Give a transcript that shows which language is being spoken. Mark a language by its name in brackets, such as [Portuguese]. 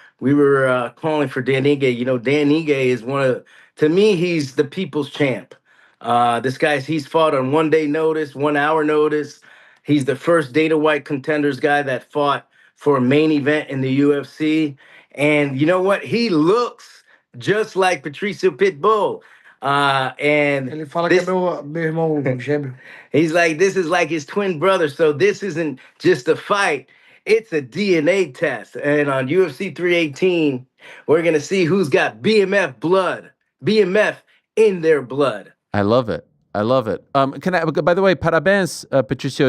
[English] We were calling for Dan Ige. Dan Ige is to me, he's the people's champ. He's fought on 1 day notice, 1 hour notice. He's the first Dana White Contenders guy that fought for a main event in the UFC. And you know what? He looks just like Patricio Pitbull. [Portuguese] Ele fala que é meu irmão gêmeo. [English] He's like, this is like his twin brother. So this isn't just a fight. It's a DNA test. And on UFC 318, we're going to see who's got BMF blood, BMF in their blood. I love it. I love it. By the way, [Portuguese] parabéns, [English] Patricio.